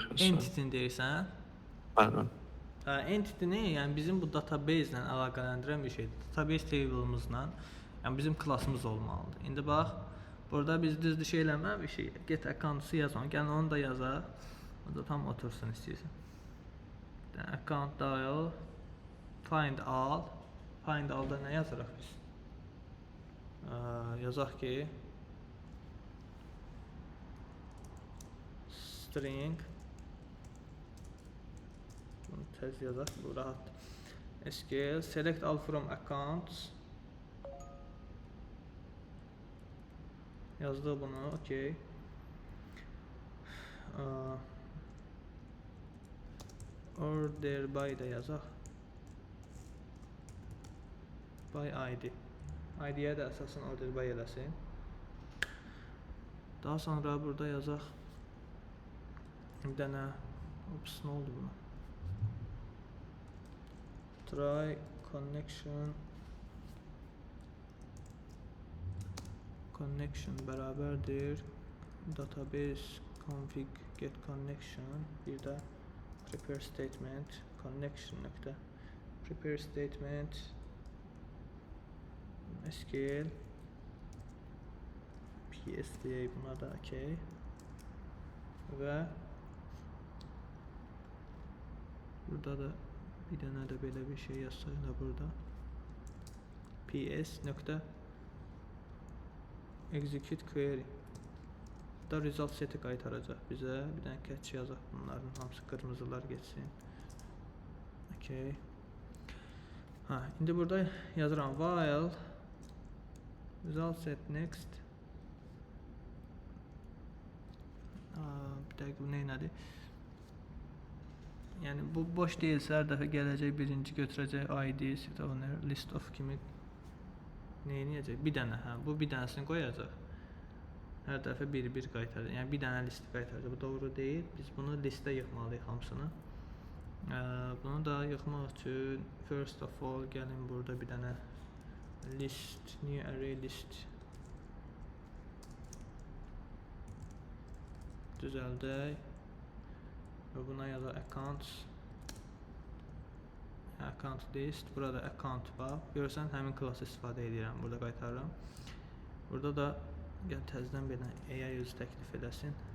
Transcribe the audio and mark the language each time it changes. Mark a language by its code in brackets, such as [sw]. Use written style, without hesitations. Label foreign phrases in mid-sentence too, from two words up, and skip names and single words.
[az] Entity-ni deyirsən? Bəli. Entity nə? Yəni bizim bu database ilə əlaqələndirən bir şeydir. [en] Database table- [az] ımızla, yəni bizim klassımız olmalıdır. İndi bax, burada biz düzdür şey eləməmişik. [en] Get account- [az] ı yazalım. Gəlin onu da yazaq. O da tam otursun istəyirsən. [en] Account dial, find all. Find all- [az] da nə yazırıq biz? Yazaq ki string, bunu tez yazaq, bu rahat. [en] SQL select all from accounts. [az] Yazdı bunu, okey. [en] Order by [az] da yazaq. [en] By ID. [az] ID-yə də əsasən [en] order by [az] eləsin. Daha sonra burada yazaq. Bir dənə, ops, nə oldu buna? [en] Try connection bərabərdir database config get connection, [az] bir də [en] prepare statement connection [az] nöqtə [en] prepare statement SQL PS [az] deyək buna da, okey. Və burada da bir dənə də belə bir şey yazsaq da burada PS nöqtə [en] execute query [az] da result seti qaytaracaq bizə. Bir dənə catch yazaq, bunların hamısı qırmızılar geçsin. Okey. İndi burada yazıram [en] while result set next. [az] Bir dəqiqə bu neynədir? Yəni bu boş deyilsə, hər dəfə gələcək birinci götürəcək ID, [en] set owner, list of [az] kimi neynəyəcək? Bir dənə, bu bir dənəsini qoyacaq. Hər dəfə bir-bir qaytaracaq. Yəni bir dənə listi qaytaracaq. Bu doğru deyil. Biz bunu listə yığmalıyıq hamısını. Bunu da yığmaq üçün [en] first of all [az] gəlin burada bir dənə list, [en] new array list [az] düzəldək və buna yazaq [en] account list, [az] burada account var. Görürsən, həmin klassı istifadə edirəm, burada qaytarıram. Burada da gəl təzədən bir dənə AI özü təklif edəsin.